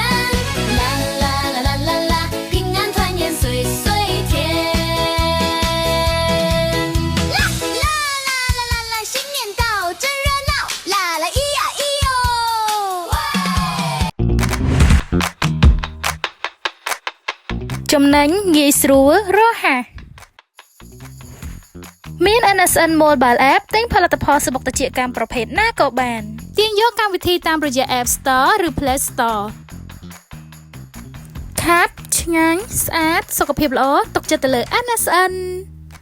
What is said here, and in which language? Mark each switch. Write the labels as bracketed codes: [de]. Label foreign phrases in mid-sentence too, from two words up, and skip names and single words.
[zh] 啦啦啦啦啦啦，平安团圆岁岁甜。啦啦啦啦啦啦，新年到，真热闹！啦啦咿呀咿哟。 [km] ចំណេញងាយស្រួលរហ័សមាន NSN Mobile App ទិញផលិតផលសុខភាពកម្មប្រភេទណាក៏បានទាញយកកម្មវិធីតាមរយៈ App Store ឬ Play Store ខាប់ឆ្ងាញ់ស្អាតសុខភាពល្អទុកចិត្តទៅលើ NSN